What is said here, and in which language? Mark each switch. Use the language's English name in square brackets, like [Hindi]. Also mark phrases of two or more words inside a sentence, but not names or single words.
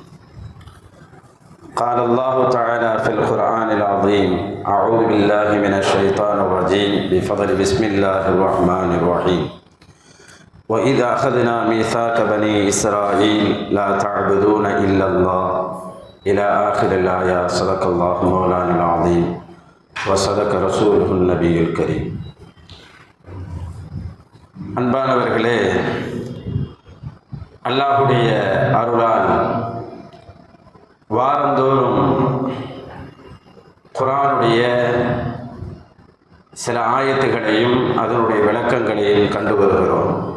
[Arabic] قال الله تعالى في القرآن العظيم: أعوذ بالله من الشيطان الرجيم بفضل بسم الله الرحمن الرحيم. وإذا أخذنا ميثاق بني إسرائيل لا تعبدون إلا الله إلى آخر الآية. صدق الله مولانا العظيم وصدق رسوله النبي الكريم. [Tamil] அன்பானவர்களே, அல்லாஹுடைய அருளால் வாரந்தோறும் குர்ஆனுடைய சில ஆயத்துகளையும் அதனுடைய விளக்கங்களையும் கண்டு வருகிறோம்.